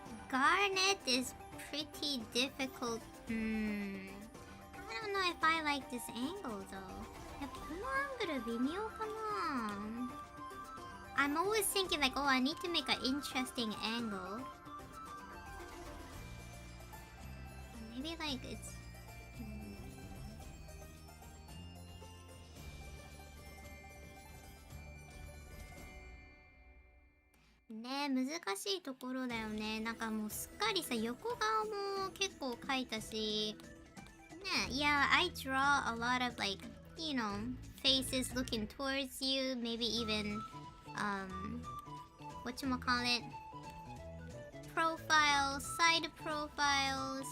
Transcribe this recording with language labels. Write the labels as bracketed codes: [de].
[en] garnet is pretty difficult. I don't know if I like this angle though. [ja] やっぱこのアングル微妙かな。 [en] I'm always thinking like, oh, I need to make an interesting angle. Maybe like it's... [ja] ねえ、難しいところだよね。なんかもうすっかりさ、横顔も結構描いたし、ねえ、 [en] Yeah, I draw a lot of like, you know, faces looking towards you, maybe even, whatchamacallit, profiles, side profiles.